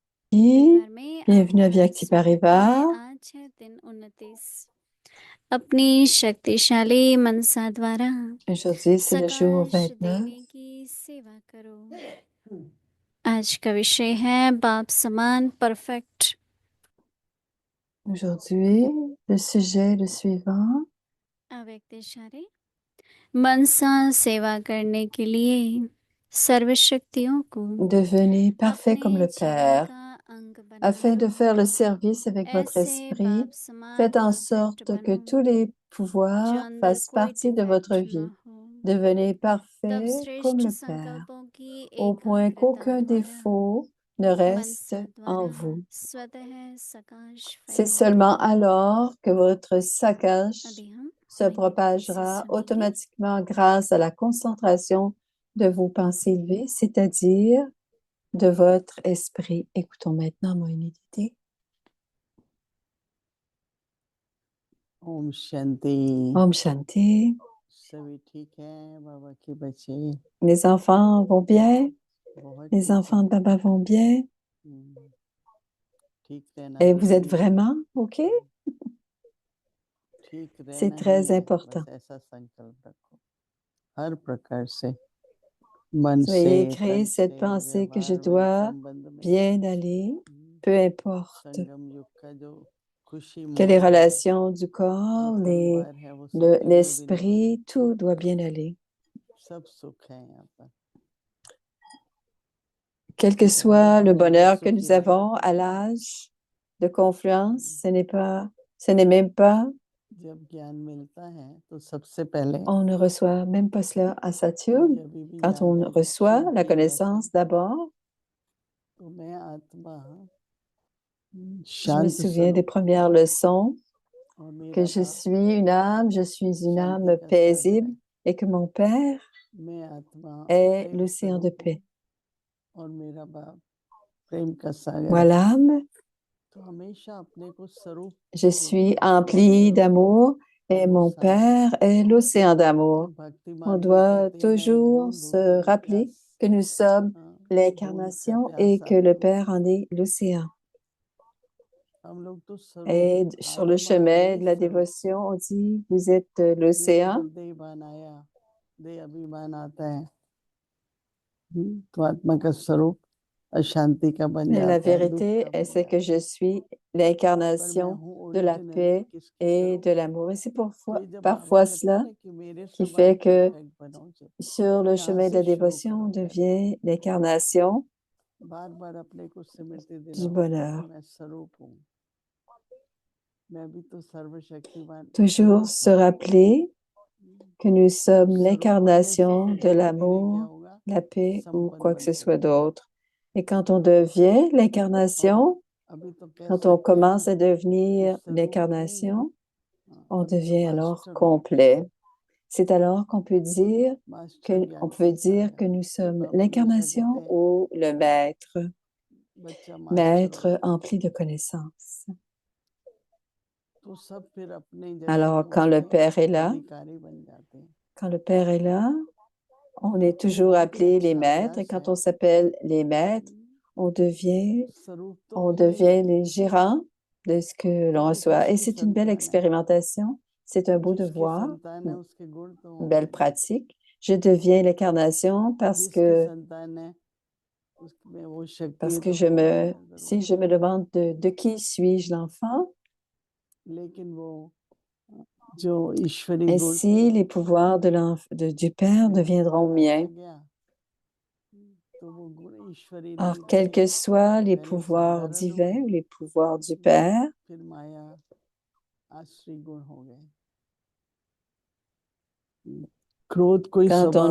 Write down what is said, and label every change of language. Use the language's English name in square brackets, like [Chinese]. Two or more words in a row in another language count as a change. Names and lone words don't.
[French] Bienvenue à [Hindi] स्वागत Vyakti है। [French] Paribas. [Hindi] आज है दिन 29। अपनी शक्तिशाली मनसा द्वारा [French] Aujourd'hui, c'est le jour [Hindi] सकाश [French] 29. [Hindi] देवी की सेवा करो। आज का विषय है बाप समान परफेक्ट। [French] Aujourd'hui, le sujet est le suivant. [Hindi] अव्यक्त इशारे मनसा सेवा करने के लिए सर्वशक्तियों को [French] Devenez parfait comme [Hindi] अपने [French] le [Hindi] जीवन [French] Père. [Hindi] का अंग [French] Afin de [Hindi] बनाओ। [French] faire le service avec votre [Hindi] ऐसे [French] esprit, [Hindi] बाप समान [French] faites en [Hindi] परफेक्ट [French] sorte que [Hindi] बनो [French] tous les [Hindi] जो [French] pouvoirs [Hindi] अंदर [French] fassent [Hindi] कोई [French] partie de votre [Hindi] डिफेक्ट [French] vie. [Hindi] न हो। [French] Devenez [Hindi] तब [French] parfait comme [Hindi] श्रेष्ठ [French] le Père, [Hindi] संकल्पों की [French] au point [Hindi] एकाग्रता [French] qu'aucun [Hindi] द्वारा [French] défaut ne reste [Hindi] मनसा [French] en [Hindi] द्वारा [French] vous. [Hindi] स्वतः सकाश [French] C'est seulement alors que votre saccage [Hindi] अभी हम [French] se [Hindi] विनती से [French] propagera [Hindi] सुनेंगे। [French] automatiquement grâce à la concentration de vos pensées élevées, c'est-à-dire de votre esprit. Écoutons maintenant mon humilité. [Hindi] ओम शांति. ओम शांति. सभी ठीक हैं बाबा के बच्चे? [French] Les enfants vont bien? [Hindi] बहुत [French] Les [Hindi] ठीक [French] enfants [Hindi] है। [French] de Baba vont bien? [Hindi] ठीक रहना [French] Et vous êtes [Hindi] जरूरी है। [French] vraiment OK? [Hindi] ठीक [French] C'est [Hindi] रहना ही [French] très [Hindi] है, [French] important. [Hindi] बस ऐसा संकल्प रखो हर प्रकार से मन से [French] Soyez [Hindi] तन [French] créer cette [Hindi] से [French] pensée que je [Hindi] व्यवहार में [French] dois [Hindi] संबंध में [French] bien aller, peu importe [Hindi] संगम युग का जो खुशी [French] que les [Hindi] मोड़ है [French] relations du [Hindi] जो [French] corps, [Hindi] परिवार है वो सबके लिए भी [French] l'esprit, tout doit bien aller. [Hindi] सब सुख है यहाँ पर। [French] Quel que [Hindi] चाहे [French] soit le [Hindi] जितने भी [French] bonheur que [Hindi] सुखी [French] nous [Hindi] रहें, [French] avons à l'âge de confluence, ce n'est même pas, [Hindi] जब ज्ञान मिलता है तो सबसे पहले [French] on ne reçoit même pas cela à Saturne. [Hindi] जब भी [French] Quand [Hindi] याद [French] on [Hindi] आए [French] reçoit [Hindi] शिव [French] la [Hindi] की [French] connaissance d'abord, [Hindi] तो मैं आत्मा [French] je me [Hindi] शांत [French] souviens des [Hindi] स्वरूप [French] premières leçons [Hindi] और [French] que [Hindi] मेरा [French] je [Hindi] बाप [French] suis une âme [Hindi] शांति का सागर [French] paisible [Hindi] है। [French] et que mon Père [Hindi] मैं आत्मा [French] est [Hindi] प्रेम [French] l'océan de [Hindi] स्वरूप हूँ [French] paix. [Hindi] और मेरा बाप प्रेम का सागर [French] Moi, [Hindi] है। [French] l'âme, [Hindi] तो हमेशा अपने को स्वरूप [French] je suis emplie d'amour et mon Père est l'océan d'amour. [Hindi] भक्ति [French] On [Hindi] मार्ग में [French] doit [Hindi] कहते हैं नहीं [French] toujours [Hindi] बूंद [French] se [Hindi] बूंद में [French] rappeler [Hindi] प्यास [French] que nous sommes [Hindi] बूंद का [French] l'incarnation et [Hindi] प्यासा [French] que le Père en est l'océan. [Hindi] हम लोग तो स्वरूप [French] Et sur le [Hindi] आत्मा [French] chemin [Hindi] है [French] de la [Hindi] स्वरूप [French] dévotion, on dit, vous êtes [Hindi] ये [French] l'océan. [Hindi] तो जब देहभान आया देह अभिमान आता है तो आत्मा का स्वरूप अशांति का बन [French] Mais la [Hindi] जाता है दुख [French] vérité, [Hindi] का बन [French] c'est [Hindi] जाता [French] que [Hindi] है [French] je suis [Hindi] पर मैं [French] l'incarnation [Hindi] हूँ [French] de la [Hindi] ओरिजिनली [French] paix [Hindi] किसकी [French] et [Hindi] स्वरूप [French] de l'amour. Et c'est [Hindi] तो ये जब बाबा [French] parfois [Hindi] कहते हैं [French] cela [Hindi] ना कि मेरे [French] qui [Hindi] समान [French] fait que [Hindi] परफेक्ट बनो जब [French] sur [Hindi] तो [French] le [Hindi] यहाँ [French] chemin de [Hindi] से [French] la [Hindi] शुरू [French] dévotion, on [Hindi] करो पहले [French] devient l'incarnation [Hindi] बार बार अपने को स्मृति [French] du [Hindi] दिलाओ कि [French] bonheur. [Hindi] मैं स्वरूप हूँ मैं भी तो सर्वशक्तिमान [French] Toujours [Hindi] स्वरूप [French] se [Hindi] हूँ [French] rappeler que nous sommes [Hindi] स्वरूप बनने से [French] l'incarnation de [Hindi] धीरे धीरे क्या [French] l'amour, [Hindi] होगा [French] la paix ou [Hindi] संपन्न [French] quoi que ce [Hindi] बनते [French] soit [Hindi] जाओ [French] d'autre. Et quand on devient [Hindi] और [French] l'incarnation, [Hindi] अभी तो कह [French] quand on [Hindi] सकते हैं [French] commence à [Hindi] जो [French] devenir [Hindi] स्वरूप नहीं है [French] l'incarnation, on [Hindi] अभी तो [French] devient alors [Hindi] मास्टर हो गए [French] complet. C'est alors qu'on peut dire [Hindi] मास्टर [French] on [Hindi] ज्ञान का [French] peut dire que [Hindi] सागर [French] nous [Hindi] फिर [French] sommes [Hindi] बाबा हमेशा कहते [French] l'incarnation [Hindi] हैं [French] ou le maître, [Hindi] बच्चा मास्टर [French] maître [Hindi] होता है [French] empli de connaissances. [Hindi] तो सब फिर अपनी जगह [French] Alors, [Hindi] पे [French] quand le [Hindi] होके [French] Père est là, [Hindi] अधिकारी बन जाते हैं [French] quand le Père est là, on [Hindi] तो [French] est [Hindi] एक [French] toujours [Hindi] बहुत ही [French] appelé les [Hindi] अच्छा [French] maîtres. Et [Hindi] अभ्यास [French] quand [Hindi] है [French] on s'appelle les maîtres, on devient, [Hindi] स्वरूप तो [French] on [Hindi] हो ही [French] devient [Hindi] जाते [French] les [Hindi] हैं [French] gérants de ce que l'on [Hindi] क्योंकि [French] reçoit. Et [Hindi] जिसकी [French] c'est une belle [Hindi] संतान है [French] expérimentation. C'est un beau [Hindi] जिसकी [French] devoir, [Hindi] संतान है उसके गुण तो [French] une [Hindi] होंगे [French] belle pratique. Je deviens l'incarnation [Hindi] जिसकी संतान है उसमें वो शक्ति [French] parce que [Hindi] तो होगी ना [French] si [Hindi] जरूर [French] je me demande de qui suis-je l'enfant, [Hindi] लेकिन वो जो ईश्वरी गुण [French] ainsi les pouvoirs du Père [Hindi] भी [French] deviendront [Hindi] तूफान आता [French] miens. [Hindi] गया तो वो गुण ईश्वरी [French] Alors, [Hindi] नहीं [French] quels [Hindi] थे [French] que soient les [Hindi] पहले [French] pouvoirs [Hindi] साधारण हुए [French] divins ou les pouvoirs du Père, [Hindi] फिर माया आश्रय गुण हो गए क्रोध कोई [French] quand on